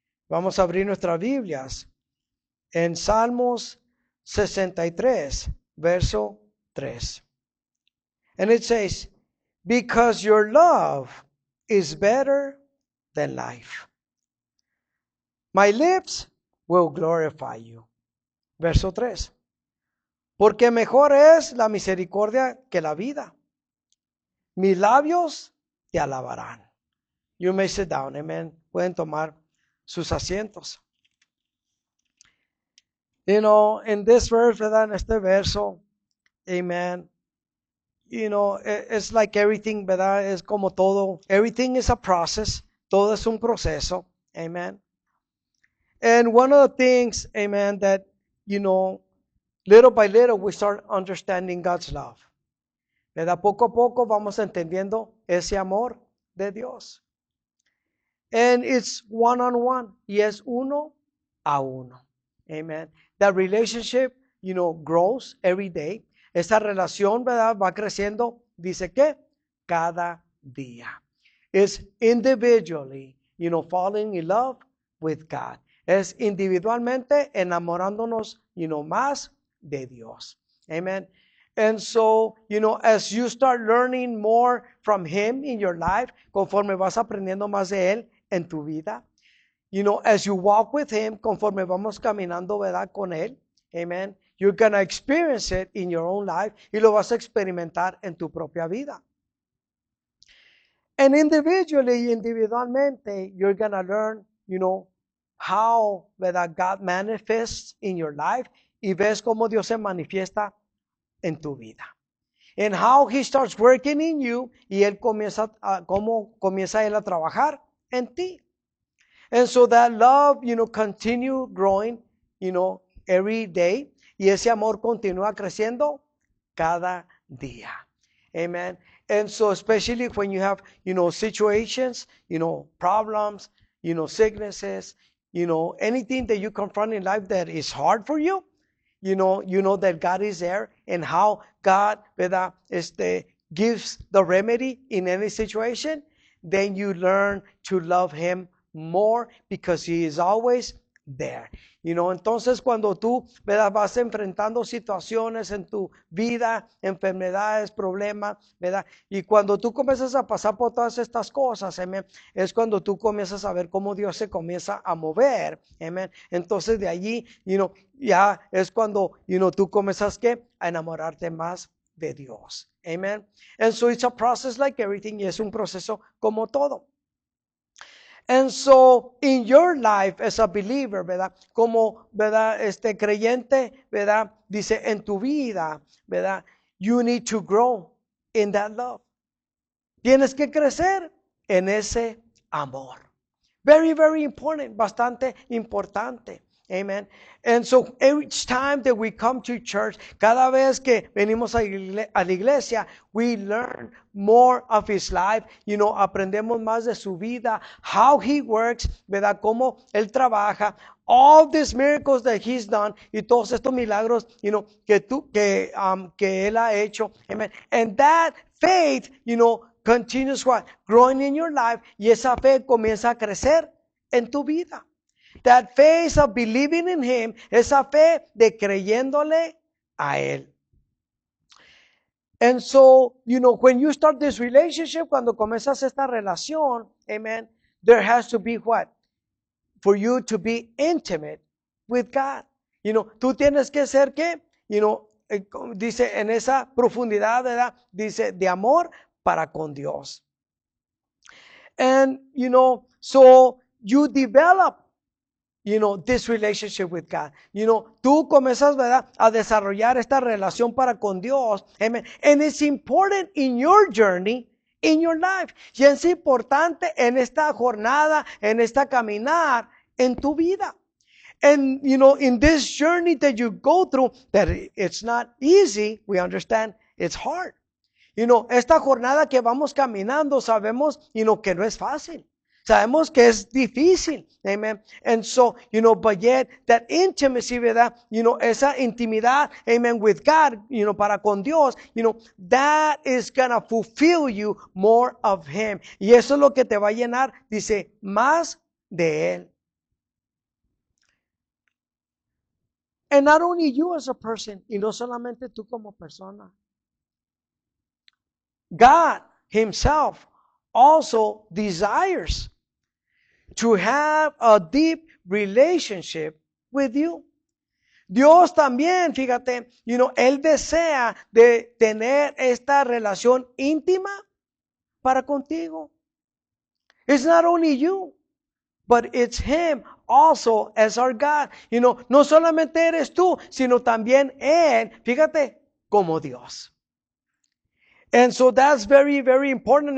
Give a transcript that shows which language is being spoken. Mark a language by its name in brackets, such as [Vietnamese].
[Spanish] Vamos a abrir nuestras Biblias en Salmos 63, verso 3. [English] And it says, because your love is better than life, my lips will glorify you. [Spanish] Verso 3. Porque mejor es la misericordia que la vida. Mis labios te alabarán. [English] You may sit down, amen. [Spanish] Pueden tomar sus asientos. [English] In this verse, [Spanish] ¿verdad? En este verso, amen. [English] It's like everything, ¿verdad? [Spanish] Es como todo. [English] Everything is a process. [Spanish] Todo es un proceso, amen. [English] And one of the things, amen, that, little by little we start understanding God's love. [Spanish] ¿Verdad? Poco a poco vamos entendiendo ese amor de Dios. [English] And it's one-on-one. [Spanish] Y es uno a uno. [English] Amen. That relationship, grows every day. [Spanish] Esa relación, ¿verdad? Va creciendo, dice que cada día. [English] It's individually, falling in love with God. [Spanish] Es individualmente enamorándonos, más de Dios. [English] Amen. And so, as you start learning more from Him in your life, [Spanish] conforme vas aprendiendo más de Él en tu vida, [English] as you walk with Him, [Spanish] conforme vamos caminando, [English] ¿verdad? [Spanish] Con Él, amen, [English] you're going to experience it in your own life [Spanish] y lo vas a experimentar en tu propia vida. [English] And individualmente, you're going to learn, how, ¿verdad? God manifests in your life [Spanish] y ves cómo Dios se manifiesta en tu vida. [English] And how He starts working in you [Spanish] y Él cómo comienza Él a trabajar en ti. [English] And so that love, continue growing, every day. [Spanish] Y ese amor continúa creciendo cada día. Amen. [English] And so especially when you have, situations, problems, sicknesses, anything that you confront in life that is hard for you, you know that God is there and how God, ¿verdad? Gives the remedy in any situation, then you learn to love Him more because He is always there. [Spanish] Entonces cuando tú, ¿verdad? Vas enfrentando situaciones en tu vida, enfermedades, problemas, ¿verdad? Y cuando tú comienzas a pasar por todas estas cosas, amen, es cuando tú comienzas a ver cómo Dios se comienza a mover, amen. Entonces de allí, ya es cuando, tú comienzas a enamorarte más de Dios. [English] Amen. And so it's a process like everything, [Spanish] y es un proceso como todo. [English] And so, in your life as a believer, ¿verdad? [Spanish] Como, ¿verdad? Creyente, ¿verdad? Dice, en tu vida, ¿verdad? [English] You need to grow in that love. [Spanish] Tienes que crecer en ese amor. [English] Very, very important, [Spanish] bastante importante. [English] Amen. And so each time that we come to church, [Spanish] cada vez que venimos a la iglesia, [English] we learn more of His life. [Spanish] Aprendemos más de su vida, [English] how He works, [Spanish] ¿verdad? Cómo Él trabaja, [English] all these miracles that He's done, [Spanish] y todos estos milagros, que Él ha hecho. Amen. [English] And that faith, continues what? Growing in your life, [Spanish] y esa fe comienza a crecer en tu vida. [English] That faith of believing in Him, [Spanish] esa fe de creyéndole a Él. [English] And so, when you start this relationship, [Spanish] cuando comienzas esta relación, [English] amen, there has to be what? For you to be intimate with God. [Spanish] Tú tienes que ser ¿qué? Dice en esa profundidad, ¿verdad? Dice de amor para con Dios. [English] And, so you develop, this relationship with God. [Spanish] Tú comienzas, ¿verdad? A desarrollar esta relación para con Dios. Amen. [English] And it's important in your journey, in your life. [Spanish] Y es importante en esta jornada, en esta caminar, en tu vida. [English] And, in this journey that you go through, that it's not easy, we understand it's hard. [Spanish] Esta jornada que vamos caminando, sabemos, que no es fácil. Sabemos que es difícil. Amen. [English] And so, but yet that intimacy, ¿verdad? [Spanish] Esa intimidad, [English] amen, with God, [Spanish] para con Dios, [English] that is gonna fulfill you more of Him. [Spanish] Y eso es lo que te va a llenar, dice, más de Él. [English] And not only you as a person, [Spanish] y no solamente tú como persona. [English] God Himself also desires to have a deep relationship with you. [Spanish] Dios también, fíjate, Él desea de tener esta relación íntima para contigo. [English] It's not only you, but it's Him also as our God. [Spanish] No solamente eres tú, sino también Él, fíjate, como Dios. [English] And so that's very, very important.